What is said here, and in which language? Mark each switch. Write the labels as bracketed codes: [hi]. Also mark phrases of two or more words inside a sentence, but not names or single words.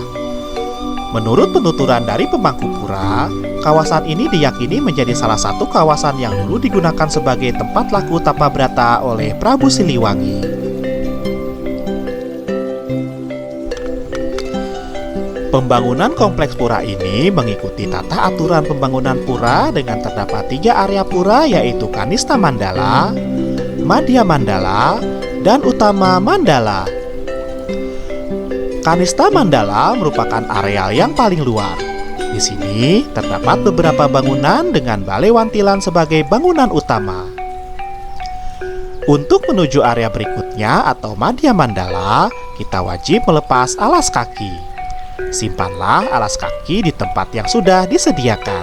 [id] Menurut penuturan dari pemangku pura, kawasan ini diyakini menjadi salah satu kawasan yang dulu digunakan sebagai tempat laku tapabrata oleh Prabu Siliwangi. Pembangunan kompleks pura ini mengikuti tata aturan pembangunan pura dengan terdapat 3 area pura, yaitu Kanista Mandala, Madhya Mandala, dan Utama Mandala. Kanista Mandala merupakan areal yang paling luar. Di sini terdapat beberapa bangunan dengan balai wantilan sebagai bangunan utama. Untuk menuju area berikutnya atau Madhya Mandala, kita wajib melepas alas kaki. Simpanlah alas kaki di tempat yang sudah disediakan.